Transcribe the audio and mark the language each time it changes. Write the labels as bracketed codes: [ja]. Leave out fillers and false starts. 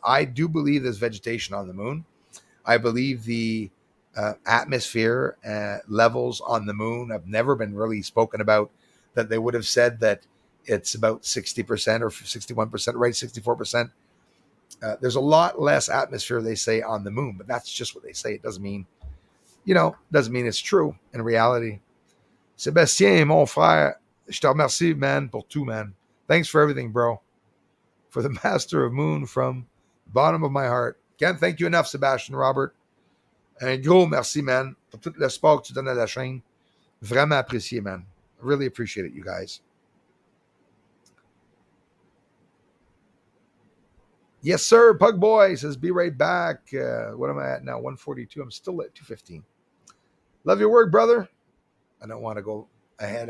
[en] I do believe there's vegetation on the moon. I believe the atmosphere levels on the moon have never been really spoken about, that they would have said that it's about 60% or 61%, right? 64%. There's a lot less atmosphere, they say, on the moon, but that's just what they say. It doesn't mean, doesn't mean it's true in reality. [fr] Sébastien, mon frère, je te remercie, man, pour tout, man. [en] Thanks for everything, bro. For the Master of Moon, from the bottom of my heart. Can't thank you enough, Sebastian Robert. [fr] Un gros merci, man, pour tout le support que tu donnes à la chaîne. Vraiment apprécié, man. [en] I really appreciate it, you guys. Yes, sir. Pug Boy says, be right back. What am I at now? 142. I'm still at 215. Love your work, brother. I don't want to go ahead.